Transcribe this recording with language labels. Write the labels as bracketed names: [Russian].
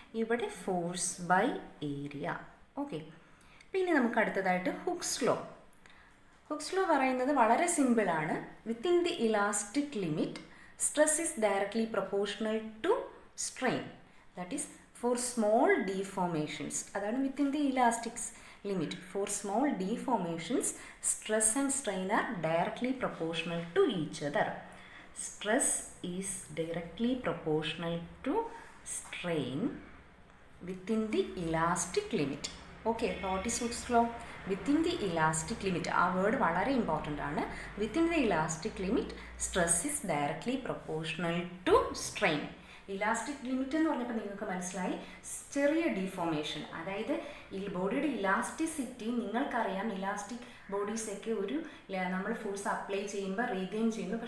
[Malayalam] ഇവിടെ force by area. Okay, പിന്നെ നമുക്ക് അടുത്തതായിട്ട് ഹുക്സ് ലോ. [English] Hooke's law [Malayalam] പറയുന്നത് വളരെ സിമ്പിളാണ്. [English] Within the elastic limit stress is directly proportional to strain. That is for small deformations. അതാണ് within the elastic limit. For small deformations, stress and strain are directly proportional to each other. Stress is directly proportional to strain within the elastic limit. Okay, what is Hooke's law? Within the elastic limit. [Malayalam] ആ word വളരെ important ആണ്. [English] Within the elastic limit, stress is directly proportional to strain. [Malayalam] Elastic limit എന്ന് പറഞ്ഞപ്പോൾ നിങ്ങൾക്ക് മനസ്സിലായി, ചെറിയ deformation, അതായത് ഈ ബോഡിയുടെ ഇലാസ്റ്റിസിറ്റി നിങ്ങൾക്കറിയാം. ഇലാസ്റ്റിക് ബോഡീസൊക്കെ ഒരു നമ്മൾ ഫോഴ്സ് അപ്ലൈ ചെയ്യുമ്പോൾ റീഗെയിൻ ചെയ്യുന്നു.